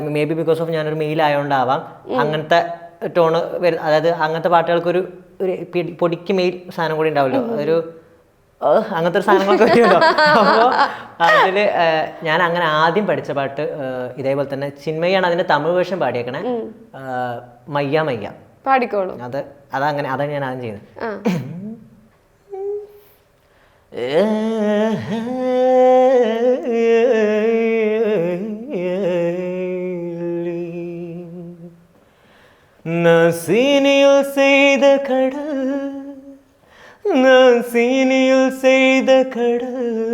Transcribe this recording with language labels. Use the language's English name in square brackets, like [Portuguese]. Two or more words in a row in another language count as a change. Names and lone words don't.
[English] maybe because of [Malayalam] ഞാനൊരു മെയിൽ ആയതുകൊണ്ടാവാം അങ്ങനത്തെ ടോണ് അതായത് അങ്ങനത്തെ പാട്ടുകൾക്കൊരു പൊടിക്ക് മെയിൽ സാധനം കൂടി ഉണ്ടാവുമല്ലോ, അതൊരു അങ്ങനത്തെ ഒരു സാധനങ്ങളൊക്കെ വരുമല്ലോ. അപ്പോൾ അതിൽ ഞാൻ അങ്ങനെ ആദ്യം പഠിച്ച പാട്ട് ഇതേപോലെ തന്നെ ചിന്മയാണ് അതിൻ്റെ തമിഴ് വേർഷൻ പാടിയേക്കണേ, മയ്യ മയ്യ പാടിക്കോളൂ. അതങ്ങനെ അതാണ് ഞാൻ ആദ്യം ചെയ്യുന്നത്. [Tamil] நான் சீனியில் செய்த கடல், நான் சீனியில் செய்த கடல்,